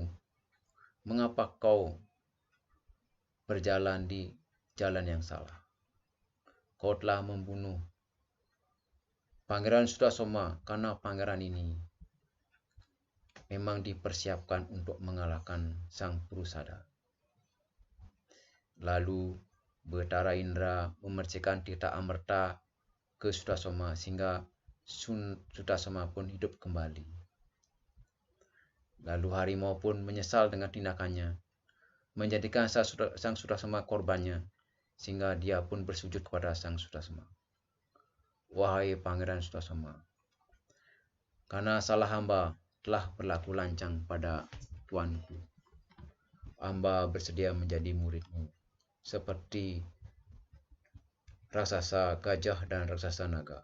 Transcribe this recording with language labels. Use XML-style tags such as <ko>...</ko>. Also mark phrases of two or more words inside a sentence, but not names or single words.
<id>Mengapa kau berjalan di jalan yang salah? Kau telah membunuh Pangeran Sutasoma, karena pangeran ini memang dipersiapkan untuk mengalahkan Sang Purusada. Lalu Bathara Indra memercikan titah amerta ke Sutasoma, sehingga Sutasoma pun hidup kembali. Lalu harimau pun menyesal dengan tindakannya, menjadikan Sang Sutasoma korbannya, sehingga dia pun bersujud kepada Sang Sutasoma. Wahai Pangeran Sutasoma, karena salah hamba telah berlaku lancang pada tuanku, hamba bersedia menjadi muridmu, seperti raksasa gajah dan raksasa naga.</id>